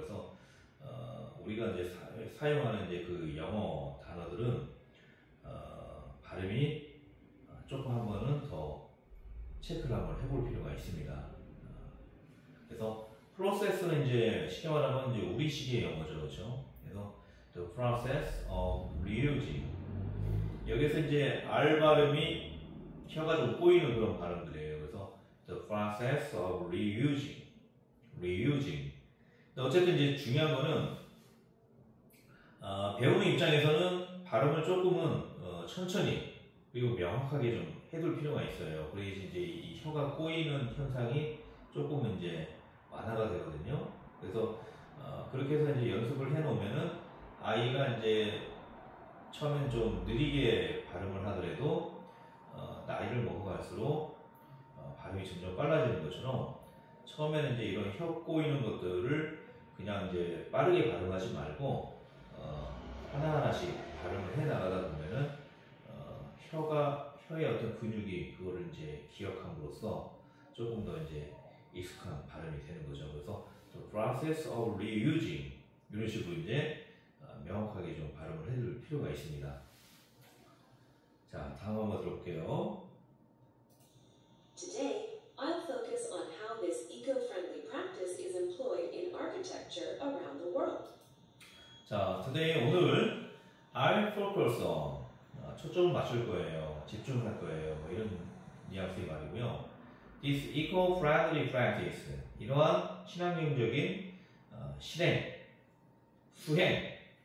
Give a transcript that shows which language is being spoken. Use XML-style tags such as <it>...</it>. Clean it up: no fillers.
<ko>그래서 우리가 이제 사용하는 이제 그 영어 단어들은 발음이 조금 한 번은 더 체크를 한번 해볼 필요가 있습니다. 그래서 프로세스는 이제 쉽게 말하면 이제 우리식의 영어죠, 그렇죠? 그래서</ko> <en>the process of reusing,</en> <ko>여기서 이제 R 발음이 혀가 좀 꼬이는 그런 발음들이에요. 그래서</ko> <en>the process of reusing.</en> <ko>어쨌든 이제 중요한 거는 배우는 입장에서는 발음을 조금은 천천히 그리고 명확하게 좀 해둘 필요가 있어요. 그래야지 이제 이 혀가 꼬이는 현상이 조금은 이제 완화가 되거든요. 그래서 그렇게 해서 이제 연습을 해놓으면은 아이가 이제 처음엔 좀 느리게 발음을 하더라도 나이를 먹어갈수록 발음이 점점 빨라지는 것처럼 처음에는 이제 이런 혀 꼬이는 것들을 그냥 이제 빠르게 발음하지 말고 하나하나씩 발음을 해 나가다 보면은 혀의 어떤 근육이 그거를 이제 기억함으로써 조금 더 이제 익숙한 발음이 되는 거죠. 그래서</ko> <en>the process of reusing,</en> <ko>이런 식으로 이제 명확하게 좀 발음을 해줄 필요가 있습니다. 자, 다음 한번 들어볼게요.</ko> <en>Today, I'll focus on how this eco-friendly practice is employed in architecture around the world.</en> <ko>자,</ko> <en>today</en> <ko>오늘</ko> <en>I'll focus on,</en> <ko>초점을 맞출 거예요. 집중할 거예요. 뭐 이런 뉘앙스의 말이고요.</ko> <en>This eco-friendly practice,</en> <ko>이러한 친환경적인 실행, 수행.</ko>